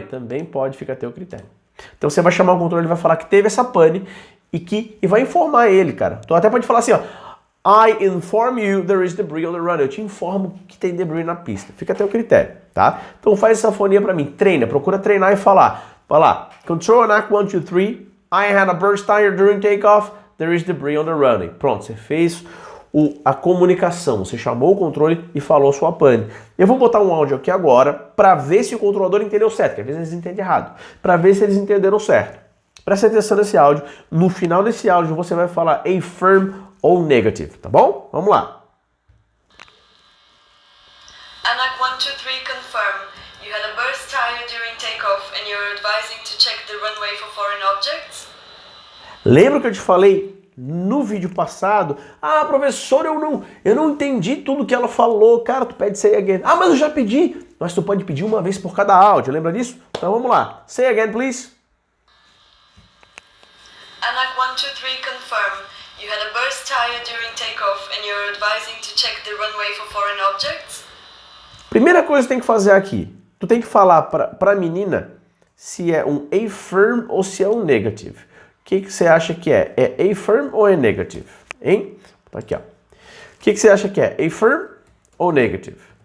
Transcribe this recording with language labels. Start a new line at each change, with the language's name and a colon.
Portuguese: Também pode, fica a teu critério. Então você vai chamar o controle e vai falar que teve essa pane e vai informar ele, cara. Tu até pode falar assim, ó.
English: I inform you there is debris on the runway.
Portuguese: Eu te informo que tem debris na pista. Fica a teu critério, tá? Então faz essa fonia pra mim. Treina, procura treinar e falar. Vai lá. Control NAC 1, 2, 3.
English: I had a burst tire during takeoff. There is debris on the runway.
Portuguese: Pronto, você fez a comunicação. Você chamou o controle e falou sua pane. Eu vou botar um áudio aqui agora para ver se o controlador entendeu certo, que às vezes eles entendem errado. Para ver se eles entenderam certo. Presta atenção nesse áudio. No final desse áudio você vai falar affirm ou negative, tá bom? Vamos lá.
English: ANAC 1, 2, 3 confirm. You had a burst tire during takeoff and you were advising to check the runway for foreign objects?
Portuguese: Lembra que eu te falei no vídeo passado? Ah, professor, eu não entendi tudo que ela falou. Cara, tu pede
English: say again.
Portuguese: Ah, mas eu já pedi. Mas tu pode pedir uma vez por cada áudio, lembra disso? Então vamos lá.
English: Say again, please. ANAC 1, 2, 3 confirm. You had a burst tire during takeoff and you were advising to check the runway for foreign objects?
Portuguese: Primeira coisa que tem que fazer aqui, tu tem que falar pra menina se é um affirm ou se é um negative. O que você acha que é? É affirm ou é negative? Hein? Tá aqui, ó. O que você acha que é? Affirm ou negative?